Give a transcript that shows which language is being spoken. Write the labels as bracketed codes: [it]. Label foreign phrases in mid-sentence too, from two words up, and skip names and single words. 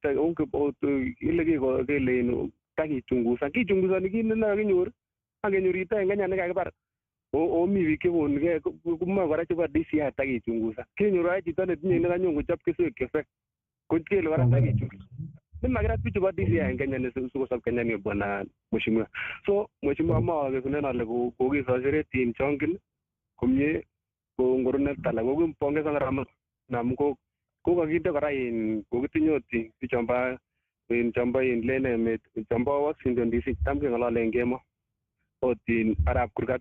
[kln] takichungusani kit nekakinyor akenyor ito en Kenya nekakibar mi biik chekonugei komoe kora chebo DCI takichungusa kenyoru ai chito netinye nekanyon kochob keswek chefek kele kora takichungusa nimakirat bichu bo DCI en Kenya sikosob Kenya ni [sw] bwana mheshimiwa. [kln] So mheshimiwa maakekunen ale kokisoseret chongin komie ko ngorunet alak kokimpongeza kora namu kokakinde kora kokitinye ot chombo len emet chombo Washington DC tam keng'ololen kemo ot arap kurgat.